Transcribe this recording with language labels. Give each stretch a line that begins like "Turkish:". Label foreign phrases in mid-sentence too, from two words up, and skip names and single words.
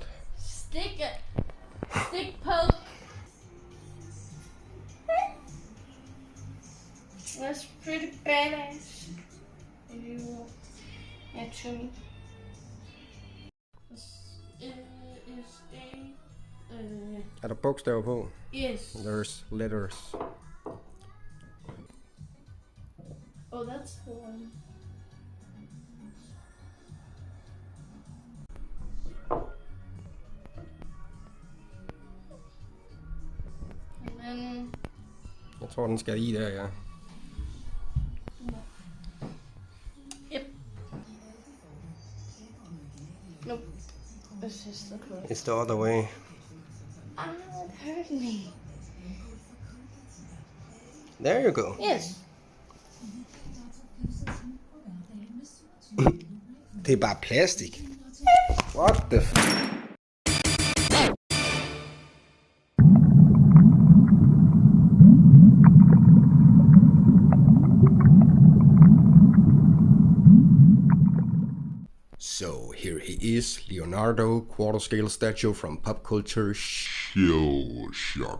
English: stick poke. That's pretty badass. You to me. This is a
Danish: Er der bogstaver på?
English: yes. There's letters. Oh, that's the one. And then
Danish: Jeg tror, den skal i der, ja.
English: yep. Nope. This is the correct. It's the other way. Ah, it hurt me. There you go. Yes.
Danish: Det er bare plastik.
English: What the f... So here he is, Leonardo, quarter scale statue from pop culture Shell Shock.